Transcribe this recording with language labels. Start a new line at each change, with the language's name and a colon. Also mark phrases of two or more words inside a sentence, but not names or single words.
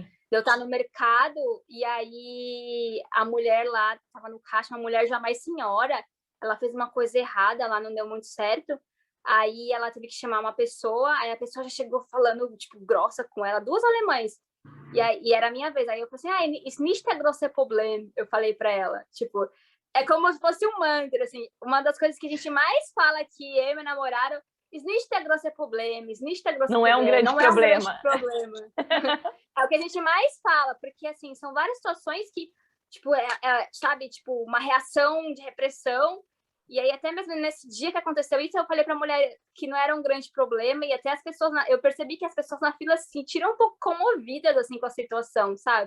Portuguese: de eu estar no mercado e aí a mulher lá, estava no caixa, uma mulher já mais senhora, ela fez uma coisa errada, lá não deu muito certo, aí ela teve que chamar uma pessoa, aí a pessoa já chegou falando, tipo, grossa com ela, duas alemães, e era a minha vez, aí eu falei assim, isso
German: nicht der große Problem,
Portuguese: eu falei para ela, tipo, é como se fosse um mantra, assim, uma das coisas que a gente mais fala aqui, eu e meu namorado, isso
German: nicht der große Problem,
Portuguese: isso
German: nicht der große
Portuguese: Não é um grande problema. É um grande problema. É o que a gente mais fala, porque, assim, são várias situações que, tipo, sabe, tipo, uma reação de repressão. E aí, até mesmo nesse dia que aconteceu isso, eu falei para a mulher que não era um grande problema, e até as pessoas, eu percebi que as pessoas na fila se sentiram um pouco comovidas, assim, com a situação, sabe?